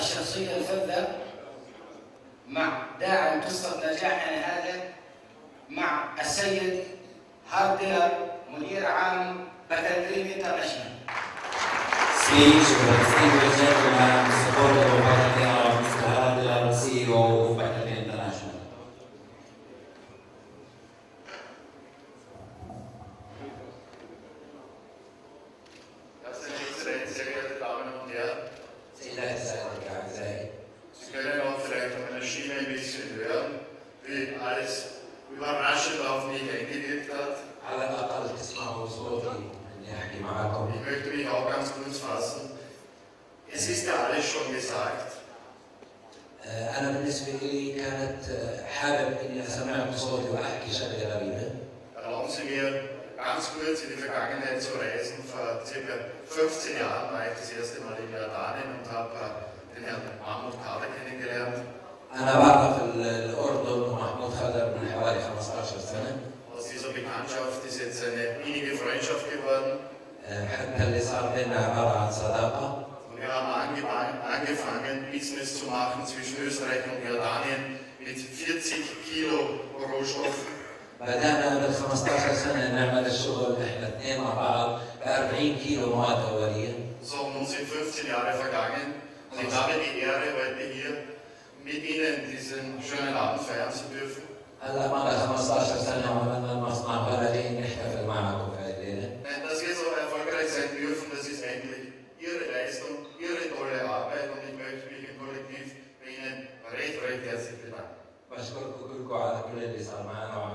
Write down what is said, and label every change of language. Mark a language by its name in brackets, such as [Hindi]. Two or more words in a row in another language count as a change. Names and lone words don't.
[Arabic] الشخصية الفذة مع داعم قصة نجاحنا هذا مع السيد هارديلر مدير عام باتل دريم انترناشونال. [English] Speech of the distinguished gentleman, supporter of Battlefield, Mr. Hardler, CEO of Battlefield International. [German] Sehr geehrte Damen und Herren, Sie können auch vielleicht an meiner Stimme ein bisschen hören, wie alles überraschend auf mich eingewirkt hat. Ich möchte mich auch ganz kurz fassen. Es ist ja alles schon gesagt. [Arabic] أنا بالنسبة لي كانت حابب إني أسمعكم صوتي وأحكي شغلة غريبة. [German] Erlauben Sie mir ganz kurz in die Vergangenheit zu reisen. Vor ca. 15 Jahren war ich das erste Mal in Jordanien und habe den Herrn Mahmoud Kader kennengelernt. [Arabic] أنا بعرف الأردن ومحمود خضر من حوالي 15 سنة. [German] Aus dieser Bekanntschaft ist jetzt eine innige Freundschaft geworden. [Arabic] حتى اللي صار بيننا عبارة عن صداقة. [German] Wir haben angefangen, Business zu machen zwischen Österreich und Jordanien mit 40 Kilo Rohstoff. [Arabic] بدأنا بال 15 سنة نعمل الشغل احنا اثنين مع بعض ب 40 كيلو مواد أولية. [German] So, nun sind 15 Jahre vergangen und ich habe die Ehre, heute hier mit Ihnen diesen schönen Abend feiern zu dürfen. [Arabic] هلا مضى 15 سنة وعملنا المصنع وراجعين نحتفل معكم في الليلة. [German] Dass wir so erfolgreich sein dürfen, das ist eigentlich Ihre Leistung, Ihre tolle Arbeit und ich möchte mich im Kollektiv bei Ihnen recht herzlich bedanken. [Arabic] بشكركم كلكم على كل اللي صار معنا.